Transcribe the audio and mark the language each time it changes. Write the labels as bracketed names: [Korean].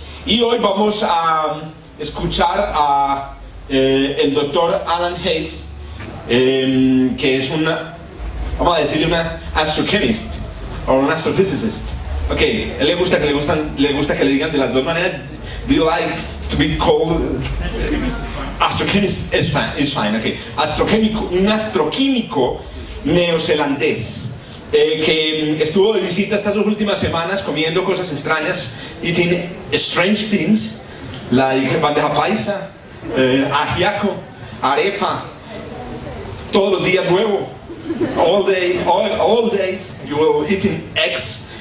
[Spanish] Y hoy vamos a escuchar a el doctor Alan Hayes, que es vamos a decirle una astrochemist o un astrophysicist. Ok, él le gusta que le digan de las dos maneras. [English] Do you like to be called astrochemist? Is fine, okay. [Spanish] Un astroquímico neozelandés. Que estuvo de visita estas 2 últimas semanas comiendo cosas extrañas, [English] eating strange things, like [Spanish] bandeja paisa, ajiaco, arepa, todos los días huevo, [English] all days you will eating eggs.